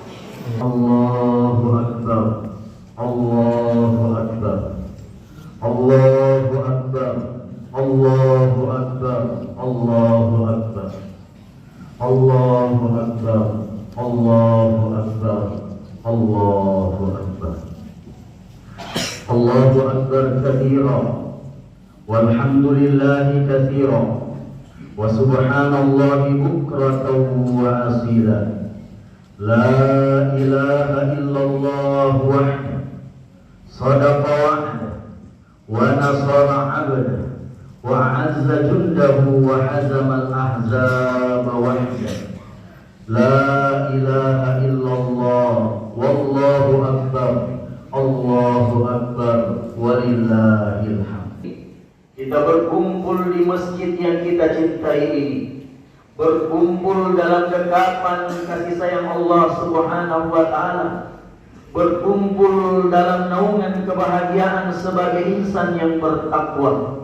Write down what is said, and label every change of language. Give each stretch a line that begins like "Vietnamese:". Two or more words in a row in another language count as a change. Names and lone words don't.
Arabic: الله أكبر، الله أكبر، الله أكبر، الله أكبر، الله أكبر، الله أكبر، الله أكبر، الله أكبر. الله أكبر كثيرا والحمد لله كثيرا وسبحان الله بكرة وأصيلا. لا إله إلا الله وحده صدق وعده ونصر عبده وأعز جنده وهزم الأحزاب وحده. لا إله إلا الله والله أكبر، الله أكبر، ولله الحمد.
Indonesian: Kita berkumpul di masjid yang kita cintai ini, berkumpul dalam dekapan kasih sayang Allah
Arabic: سبحانه وتعالى,
Indonesian: berkumpul dalam naungan kebahagiaan sebagai insan yang bertakwa.